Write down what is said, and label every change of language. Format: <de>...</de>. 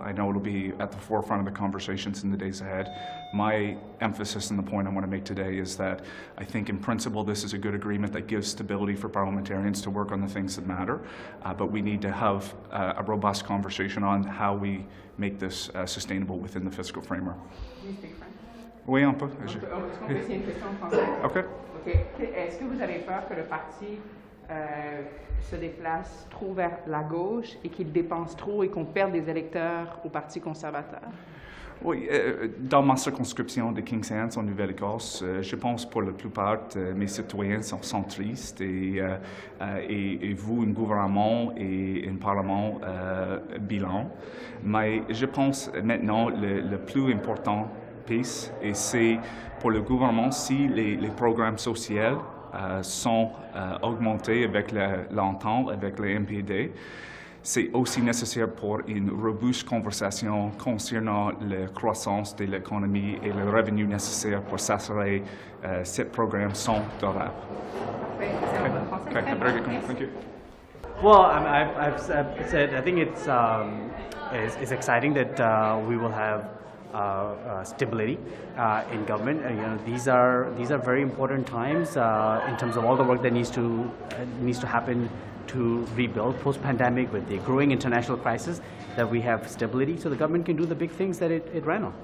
<en>I know it'll be at the forefront of the conversations in the days ahead. My emphasis and the point I want to make today is that I think in principle this is a good agreement that gives stability for parliamentarians to work on the things that matter, but we need to have a robust conversation on how we make this sustainable within the fiscal framework. Do you speak French?</en> <fr>Oui, un peu. Est-ce qu'on peut essayer une question en français?</fr> <en>OK.</en> <fr>Est-ce que vous avez peur que le parti se déplace trop vers la gauche et qu'il dépense trop et qu'on perde des électeurs au Parti conservateur? Oui, dans ma circonscription de Kingshands en Nouvelle-Écosse, je pense pour la plupart de mes citoyens sont centristes et vous, un gouvernement et un parlement bilan. Mais je pense maintenant le plus important piece, et c'est pour le gouvernement si les programmes sociaux sont augmentés avec l'entente avec le MPD. C'est aussi nécessaire pour une robuste conversation concernant la croissance de l'économie et le revenu nécessaire pour s'assurer que ces programmes sont durables.</fr> <en>Okay, very good. Thank you. Well, I've said I think it's exciting that we will have stability in government. These are very important times in terms of all the work that needs to happen to rebuild post-pandemic with the growing international crisis, that we have stability so the government can do the big things that it ran on.</en>